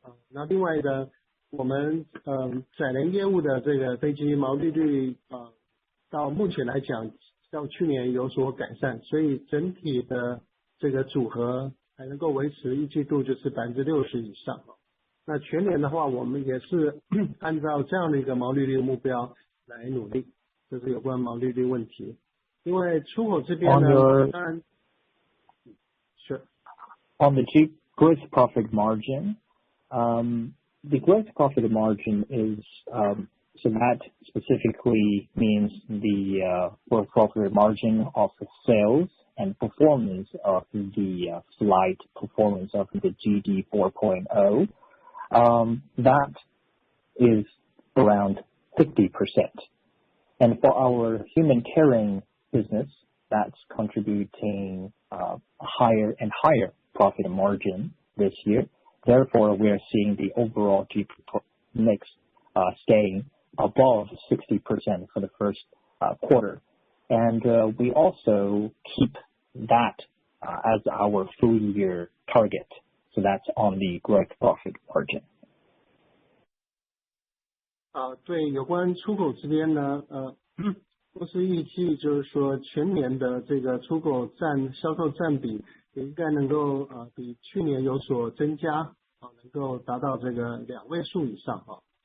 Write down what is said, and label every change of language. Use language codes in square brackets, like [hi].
[zh] 那另外的我们载人业务的这个飞机毛利率到目前来讲较去年有所改善，所以整体的这个组合还能够维持一季度就是60%以上。那全年的话，我们也是按照这样的一个毛利率目标来努力，这是有关毛利率问题。因为出口这边呢，当然是 [en] On the gross profit margin, the gross profit margin is so that specifically means the gross profit margin of the sales and performance of the flight performance of the GD 4.0. That is around 50%. And for our human carrying business, that's contributing a higher and higher profit margin this year. Therefore, we are seeing the overall GP mix staying above 60% for the first quarter. And we also keep that as our full year target. So that's on the gross profit margin. [zh] 对，有关出口这边呢，公司预计就是说全年的这个出口销售占比也应该能够比去年有所增加，能够达到这个2位数以上哈。